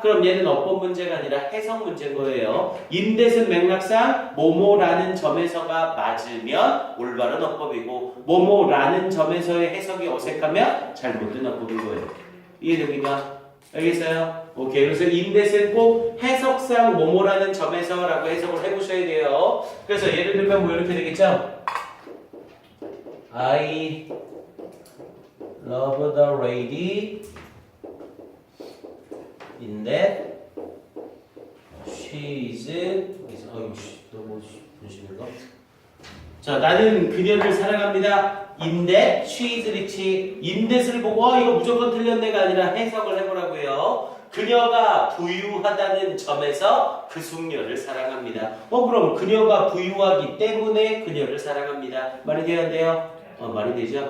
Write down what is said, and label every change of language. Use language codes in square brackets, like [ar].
[ko] 그럼 얘는 어법 문제가 아니라 해석 문제인 거예요. in that은 맥락상 뭐뭐라는 점에서가 맞으면 올바른 어법이고 뭐뭐라는 점에서의 해석이 어색하면 잘못된 어법인 거예요. 이해됩니까? 알겠어요? 오케이. 그래서 in that은 꼭 해석상 뭐뭐라는 점에서라고 해석을 해보셔야 돼요. 그래서 예를 들면 뭐 이렇게 되겠죠? [en] I love the lady in that she is [ko] 너무 분심인가? 자, 나는 그녀를 사랑합니다. [en] in that she is rich. [ko] in that을 보고 이거 무조건 틀렸네가 아니라 해석을 해보라고요. 그녀가 부유하다는 점에서 그 숙녀를 사랑합니다. 그럼 그녀가 부유하기 때문에 그녀를 사랑합니다. 말이 돼야 안 돼요? 말이 되죠?